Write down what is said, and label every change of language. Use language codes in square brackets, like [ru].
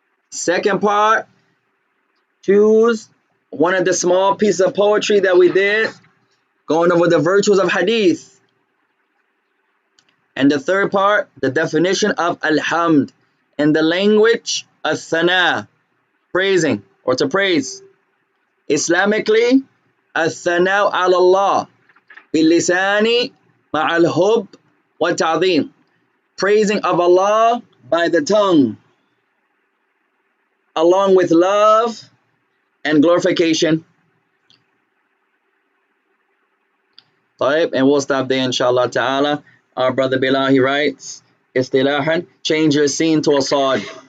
[en] Second part, choose one of the small pieces of poetry that we did, going over the virtues of hadith. And the third part, the definition of alhamd in the language of thana, praising or to praise. [ar] Islamically, الثناء على الله باللسان مع الحب والتعظيم. [en] Praising of Allah by the tongue, along with love and glorification. And we'll stop there, inshallah ta'ala. Our brother Bilal, he writes, Istilahan, change your scene to a sod.